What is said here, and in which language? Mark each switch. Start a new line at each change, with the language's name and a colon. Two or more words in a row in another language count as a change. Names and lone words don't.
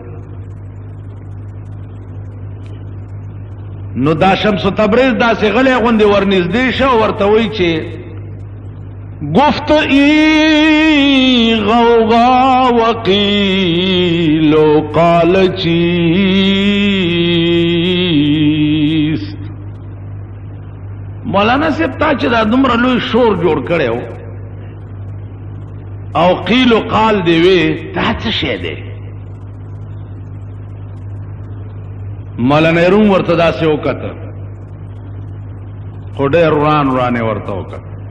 Pashto: نو دا شمس تبریز دا سه غله غوندې ورنږدې شو، ورته وی چې
Persian: گفت ای غوغا وقیل و قال چیست.
Pashto: مولانا صاحب تا چې دا دومره لوی شور جوړ کړو او قیل و قال دی وی، دا څه شی دی؟ مولانا روم ورته داسې وکړه، خو ډېر ورانه ورته وکړه.